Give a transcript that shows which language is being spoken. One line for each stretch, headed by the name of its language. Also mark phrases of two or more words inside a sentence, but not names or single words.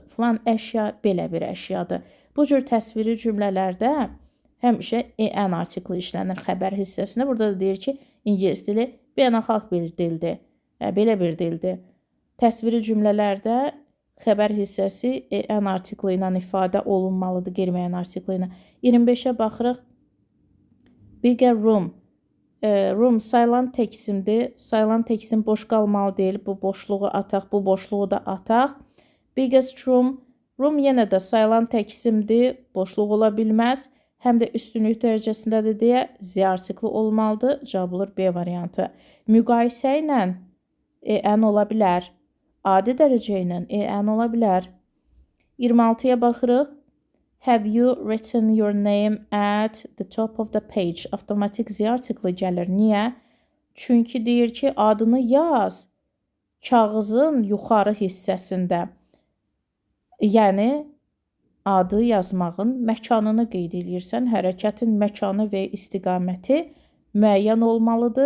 Azerbaijani: Filan əşya belə bir əşyadır. Bu cür təsviri cümlələrdə həmişə ən artikli işlənir xəbər hissəsində. Burada da deyir ki, İngilis dili beynəlxalq bir dildir. Belə bir dildir. Təsviri cümlələrdə xəbər hissəsi ən artikli ilə ifadə olunmalıdır, qeyri-müəyyən artikli ilə. 25-ə baxırıq.
English: Bigger room.
Azerbaijani: Room sayılan təksimdir. Sayılan təksim boş qalmalı deyil. Bu boşluğu ataq, bu boşluğu da ataq.
English: Biggest room.
Azerbaijani: Room yenə də sayılan təksimdir. Boşluq ola bilməz. Həm də üstünlük dərəcəsindədir deyə Z artikli olmalıdır. Cavab olur B variantı. Müqayisə ilə ən ola bilər. Adi dərəcə ilə ən ola bilər. 26-ya baxırıq.
English: Have you written your name at the top of the page?
Azerbaijani: Avtomatik Z artikli gəlir. Niyə? Çünki deyir ki, adını yaz kağızın yuxarı hissəsində. Yəni, adı yazmağın məkanını qeyd edirsən. Hərəkətin məkanı və istiqaməti müəyyən olmalıdır.